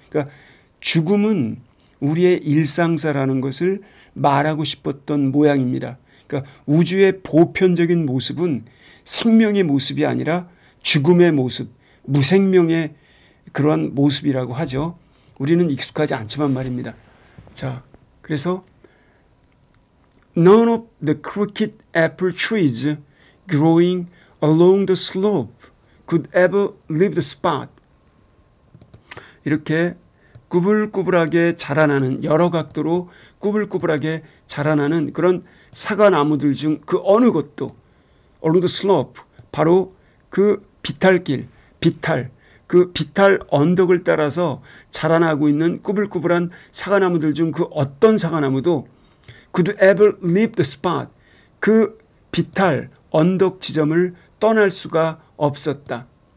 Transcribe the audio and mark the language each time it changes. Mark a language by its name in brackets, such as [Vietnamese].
[Korean] 그러니까 죽음은 우리의 일상사라는 것을 말하고 싶었던 모양입니다. 그러니까 우주의 보편적인 모습은 생명의 모습이 아니라 죽음의 모습, 무생명의 그러한 모습이라고 하죠. 우리는 익숙하지 않지만 말입니다. 자, 그래서 [English] None of the crooked apple trees growing along the slope could ever leave the spot. [Korean] 이렇게 꾸불꾸불하게 자라나는, 여러 각도로 꾸불꾸불하게 자라나는 그런 사과나무들 중 그 어느 것도 [English] along the slope, [Korean] 바로 그 비탈길, 그 비탈 언덕을 따라서 자라나고 있는 꾸불꾸불한 사과나무들 중 그 어떤 사과나무도 [English] could ever leave the spot, [Korean] 그 비탈 언덕 지점을 떠날 수가 없었다.